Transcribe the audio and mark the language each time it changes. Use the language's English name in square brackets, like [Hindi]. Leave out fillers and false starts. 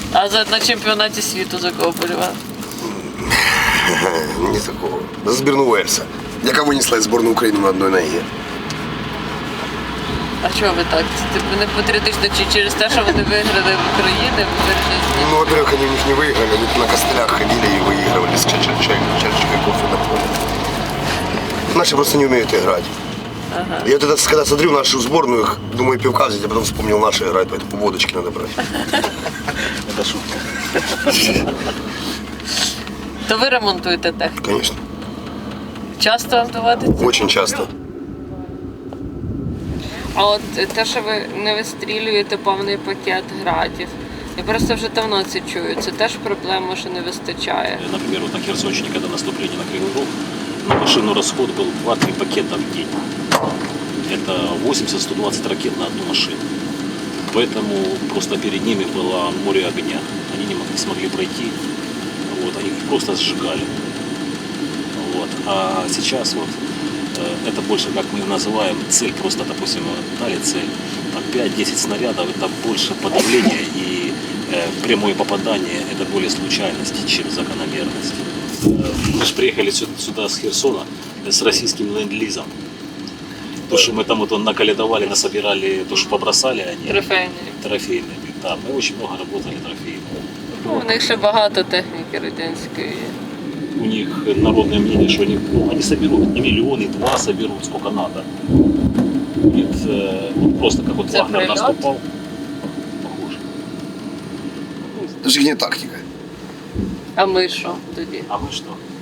[Ukrainian] А на чемпіонаті світу за кого болівали? [Russian] Не за кого. [Ukrainian] За збірну Уельса, яка винесла збірну України на одній ногі. А чого ви так? Типу не патріотично чи через те, що вони виграли в Україні? [Russian] Ну, во-первых, они у них не выиграли, они на костылях ходили и выигрывали с чашечкой кофе на поле. Наши просто не умеют играть. Я вот это, когда смотрю нашу сборную, их, думаю, пивка взять, а потом вспомнил наши играть, поэтому водочки надо брать. Это шутка. [Ukrainian] То ви ремонтуєте техніку? [Russian] Конечно. [Ukrainian] Часто вам доводиться? [Russian] Очень часто. [Ukrainian] А от те, що ви не вистрілюєте повний пакет градів, я просто вже давно це чую. Це теж проблема, що не вистачає. [Russian] Например, вот на Херсонщине, когда наступление на Кривой Рог, на машину расход был 2-3 пакета в день. Это 80-120 ракет на одну машину. Поэтому просто перед ними было море огня. Они не смогли пройти. Вот, они их просто сжигали. Вот. А сейчас вот это больше, как мы называем, цель. Просто, допустим, дали цель. 5-10 снарядов – это больше подавление, и прямое попадание – это более случайность, чем закономерность. Мы же приехали сюда с Херсона с российским ленд-лизом. То, что мы там вот наколедовали, насобирали, то, что побросали они. Трофейные. Да, мы очень много работали трофейными. [Ukrainian] У них ще багато техніки радянської є. [Russian] У них народное мнение, что они соберут не миллион, и 2 соберут, сколько надо. Будет вот просто как вот Это Вагнер прилет? наступал. Похоже. Это же их тактика. [Ukrainian] А ми що тоді? [Russian] А мы что?